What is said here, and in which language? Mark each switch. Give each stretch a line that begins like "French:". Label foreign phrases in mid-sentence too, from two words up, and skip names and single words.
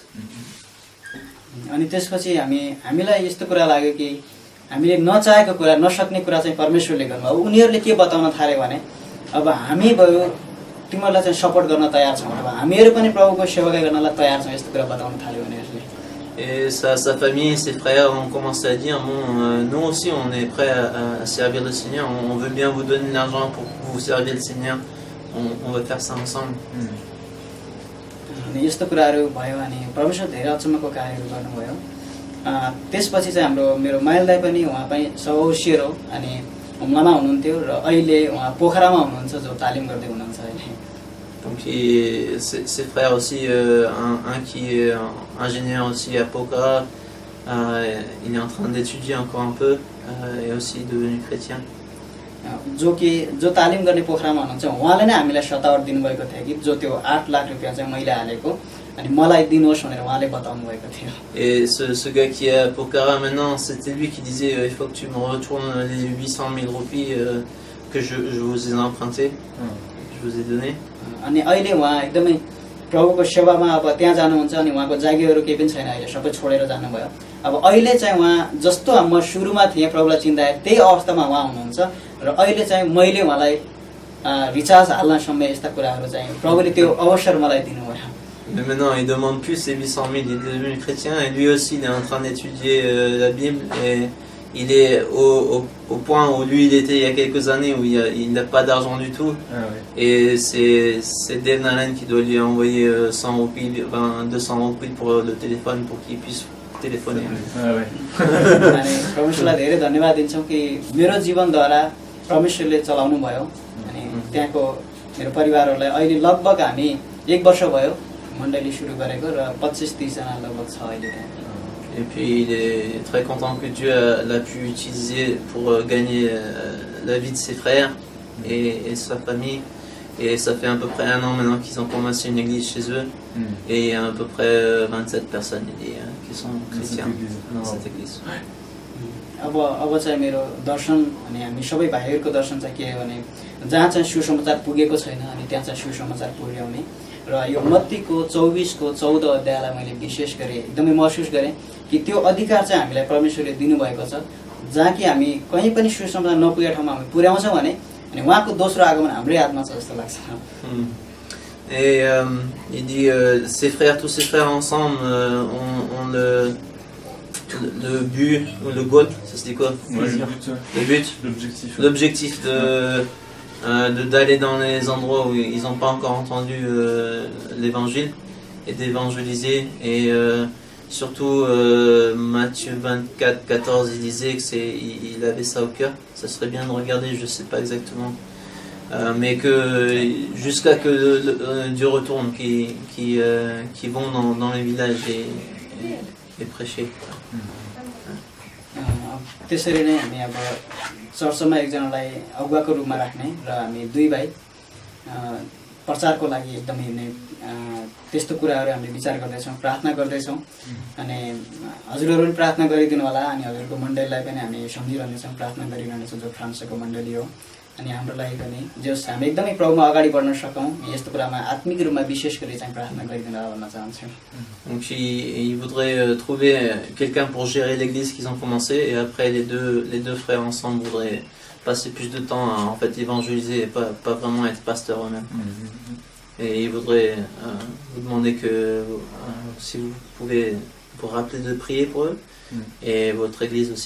Nepali: अनि त्यसपछि हामीलाई यस्तो कुरा लाग्यो कि हामीले नचाहेको कुरा, नसक्ने कुरा चाहिँ परमेश्वरले गर्नुभयो। अब उनीहरूले के बताउन थाले भने अब हामी भयो तिमीहरूलाई चाहिँ सपोर्ट गर्न तयार छौँ, अब हामीहरू पनि प्रभुको सेवा गर्नलाई तयार छौँ, यस्तो कुरा बताउन थाल्यो उनीहरूले।
French: Et sa famille, ses frères ont commencé à dire nous aussi on est prêts à servir le Seigneur, on veut bien vous donner de l'argent pour que vous serviez le Seigneur, on va faire ça ensemble.
Nepali: अनि यस्तो कुराहरू भयो अनि परमेश्वर धेरै अचम्मको कार्यहरू गर्नुभयो। त्यसपछि चाहिँ मेरो माइल दाइ पनि उहाँ पनि सौसियर हो अनि हुम्लामा हुनुहुन्थ्यो र अहिले उहाँ पोखरामा हुनुहुन्छ जो तालिम गर्दै हुनुहुन्छ अहिले।
French: Donc ses frères aussi, un qui est ingénieur aussi à Pokhara, il est en train d'étudier encore un peu et aussi devenu chrétien.
Nepali: जो तालिम गर्ने पोखरामा हुनुहुन्छ उहाँले नै हामीलाई सतावट दिनुभएको थियो कि जो त्यो 8 लाख रुपैयाँ चाहिँ मैले हालेको अनि मलाई दिनुहोस् भनेर उहाँले बताउनु भएको थियो।
French: Et ce gars qui est à Pokhara maintenant, c'était lui qui disait il faut que tu me retournes les 800,000 roupies que je vous ai emprunté, je vous ai donné.
Nepali: अनि अहिले उहाँ एकदमै प्रभुको सेवामा अब त्यहाँ जानुहुन्छ अनि उहाँको जागिरहरू केही पनि छैन, अहिले सबै छोडेर जानुभयो। अब अहिले चाहिँ उहाँ जस्तो म सुरुमा थिएँ प्रभुलाई चिन्दाखेरि त्यही अवस्थामा उहाँ हुनुहुन्छ र अहिले चाहिँ मैले उहाँलाई रिचार्ज हाल्नसम्म यस्ता कुराहरू चाहिँ प्रभुले त्यो अवसर मलाई दिनुभयो।
French: Mais maintenant il demande plus ces 800,000, il est devenu chrétien et lui aussi il est en train d'étudier la Bible et il est au point où lui il était il y a quelques années où il n'a pas d'argent du tout. Et c'est Dave Nalan qui doit lui envoyer 100 roupies, 200 roupies pour le téléphone pour qu'il puisse téléphoner.
Nepali: अनि परमेश्वरलाई धेरै धन्यवाद दिन्छौँ कि मेरो जीवनद्वारा परमेश्वरले चलाउनु भयो अनि त्यहाँको मेरो परिवारहरूलाई अहिले लगभग हामी 1 वर्ष भयो मण्डली सुरु गरेको र 25-30 जना लगभग छ अहिले त्यहाँ।
French: Et puis il est très content que Dieu l'a pu utiliser pour gagner la vie de ses frères et sa famille. Et ça fait à peu près 1 an maintenant qu'ils ont commencé une église chez eux. Et il y a à peu près 27 personnes qui sont chrétiens dans cette église.
Nepali: अब चाहिँ मेरो दर्शन अनि हामी सबै भाइहरूको दर्शन चाहिँ के हो भने जहाँ चाहिँ सुसमाचार पुगेको छैन अनि त्यहाँ चाहिँ सुसमाचार पुर्याउने र यो मत्तीको 24 को 14 अध्यायलाई मैले विशेष गरी एकदमै महसुस गरेँ कि त्यो अधिकार चाहिँ हामीलाई परमेश्वरले दिनुभएको छ जहाँ कि हामी कहीँ पनि सुसमाचार नपुगेको ठाउँमा हामी पुर्याउँछौँ भने अनि उहाँको दोस्रो आगमन हाम्रै हातमा छ जस्तो लाग्छ।
French: Et il dit tous ses frères ensemble ont le but ou le goal, ça se dit quoi? Ouais, le but, l'objectif d'aller dans les endroits où ils n'ont pas encore entendu l'évangile et d'évangéliser. Et surtout Matthieu 24, 14, il disait que il avait ça au cœur. Ça serait bien de regarder, je ne sais pas exactement. Mais que jusqu'à que Dieu retourne, qui vont dans les villages et prêcher.
Nepali: त्यसरी नै हामी अब चर्चमा एकजनालाई अगुवाको रूपमा राख्ने र हामी दुई भाइ प्रचारको लागि एकदमै नै त्यस्तो कुराहरू हामीले विचार गर्दैछौँ, प्रार्थना गर्दैछौँ। अनि हजुरहरू पनि प्रार्थना गरिदिनु होला। अनि हजुरको मण्डलीलाई पनि हामी सम्झिरहनेछौँ, प्रार्थना गरिरहनेछौँ, जो फ्रान्सको मण्डली हो। अनि हाम्रो लागि पनि जस हामी एकदमै प्रभुमा अगाडि बढ्न सकौँ, यस्तो कुरामा आत्मिक रूपमा विशेष गरी चाहिँ प्रार्थना गरिदिनु होला भन्न चाहन्छु।
French: Donc ils voudraient trouver quelqu'un pour gérer l'église qu'ils ont commencé, et après les deux frères ensemble voudraient passer plus de temps à en fait évangéliser et pas vraiment être pasteur eux-mêmes. Et ils voudraient vous demander que si vous pouvez vous rappeler de prier pour eux et votre église aussi.